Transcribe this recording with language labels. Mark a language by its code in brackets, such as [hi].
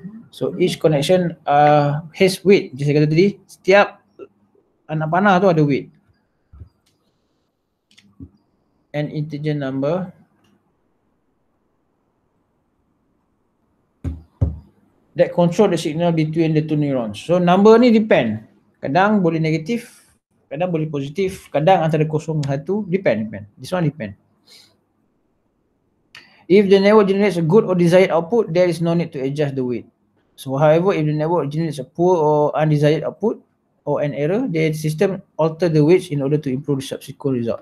[en] So each connection has weight. [ms] Jadi saya kata tadi, setiap anak panah tu ada weight. [en] An integer number that control the signal between the two neurons. So number [ms] ni [en] depend. [ms] Kadang boleh negatif, kadang boleh positif, kadang antara 0 dan 1, depend. [en] This one depend. If the network generates a good or desired output, there is no need to adjust the weight. So however, if the network generates a poor or undesired output or an error, the system alter the weights in order to improve the subsequent result.